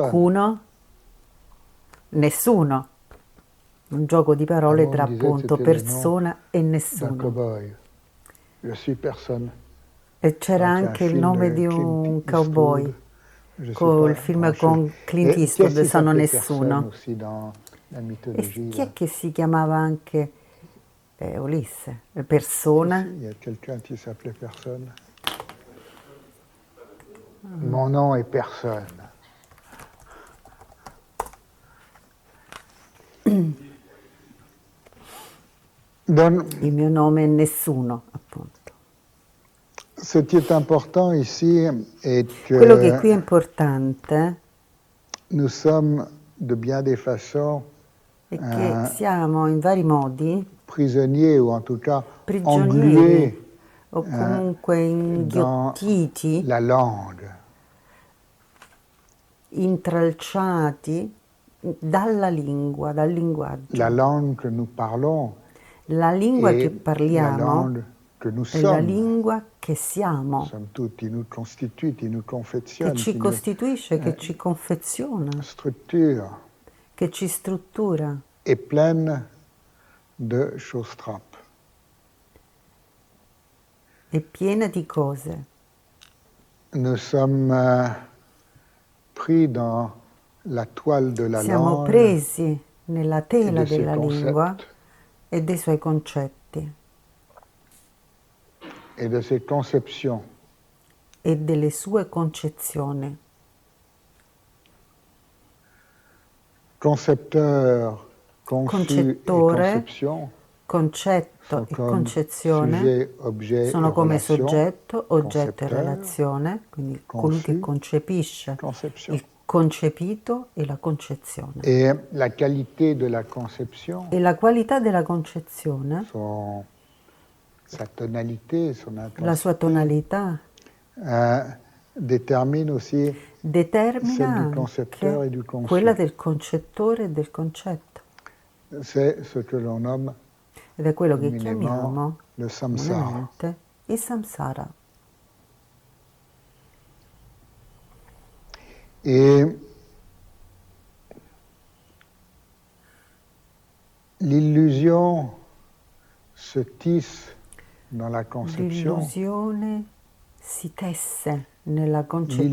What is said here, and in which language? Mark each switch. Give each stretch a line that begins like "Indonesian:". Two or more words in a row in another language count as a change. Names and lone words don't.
Italian: qualcuno? Nessuno. Un gioco di parole
French: Avant,
Italian: tra
French: on disait que
Italian: appunto
French: c'était le nom
Italian: persona e
French: d'un
Italian: nessuno.
French: cow-boy. Je suis personne.
Italian: E c'era
French: Donc, il y a un
Italian: anche il
French: film
Italian: nome
French: de
Italian: di
French: Clint
Italian: un
French: Eastwood,
Italian: cowboy,
French: je ne suis
Italian: col
French: pas
Italian: film
French: branché.
Italian: con Clint
French: Et qui est-ce
Italian: Eastwood,
French: qui
Italian: Sono
French: s'appelait personne
Italian: nessuno.
French: aussi dans la
Italian: E
French: mythologie
Italian: chi
French: là?
Italian: è che si chiamava anche Ulisse?
French: Ici,
Italian: Persona?
French: il y a quelqu'un qui s'appelait personne. Mon nom est personne. Donc,
Italian: Il mio nome è nessuno, appunto.
French: ce qui est important ici est
Italian: Quello che qui è
French: que
Italian: importante
French: nous sommes de bien des façons
Italian: è che siamo in vari modi
French: prisonniers ou en tout cas
Italian: prigionieri
French: englués
Italian: o comunque
French: dans
Italian: inghiottiti,
French: la langue.
Italian: intralciati dalla lingua, dal linguaggio.
French: La langue que nous parlons
Italian: La lingua che
French: et la
Italian: parliamo
French: langue que nous
Italian: è la
French: sommes.
Italian: lingua che
French: Nous
Italian: siamo,
French: sommes tous, qui nous constitue, qui nous
Italian: che
French: confectionne,
Italian: ci
French: qui nous
Italian: costituisce, che ci confeziona,
French: structure,
Italian: che ci struttura.
French: est pleine de choses trappes.
Italian: È piena di cose.
French: Nous sommes pris dans la toile de la
Italian: Siamo
French: langue
Italian: presi nella
French: et
Italian: tela
French: de ses
Italian: della lingua
French: concepts
Italian: e dei suoi concetti
French: et de ses conceptions.
Italian: e delle sue concezioni.
French: Concepteur, conçu et
Italian: Concettore,
French: conception
Italian: concetto
French: sont
Italian: e
French: comme
Italian: concezione
French: sujet, objet
Italian: sono
French: et
Italian: come
French: relation.
Italian: soggetto, oggetto e
French: Concepteur,
Italian: relazione, quindi colui che
French: conçu,
Italian: concepisce,
French: conception.
Italian: il concepito e la concezione.
French: Et la qualité de la conception,
Italian: E la qualità della concezione,
French: sa tonalité, son
Italian: la sua
French: intensité,
Italian: tonalità,
French: détermine aussi
Italian: determina
French: celle du concepteur
Italian: anche
French: et du conçu.
Italian: quella del concettore e del concetto.
French: C'est ce que l'on nomme
Italian: Ed è quello che
French: communément
Italian: chiamiamo
French: le samsara.
Italian: comunemente il samsara.
French: Et l'illusion se tisse dans la conception.
Italian: L'illusione si tesse nella concezione.